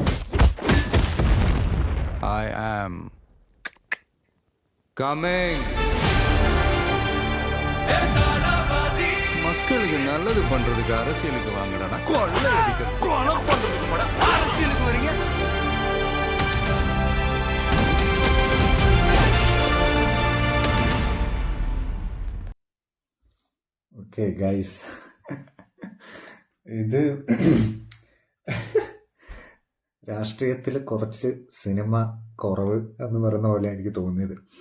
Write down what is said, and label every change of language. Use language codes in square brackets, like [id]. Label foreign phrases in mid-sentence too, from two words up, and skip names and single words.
[en] I am coming. [ta] மக்களுக்கு நல்லது பண்றதுக்கு அரசியலுக்கு வாங்கடா, கொள்ளை அடிக்க கொலை பண்றதுக்கு கூட அரசியலுக்கு வரீங்க. [en] okay guys, [ml] ഇത് രാഷ്ട്രീയത്തിൽ കുറച്ച് സിനിമ കുറവ് എന്ന് പറയുന്ന പോലെ എനിക്ക് തോന്നിയത്.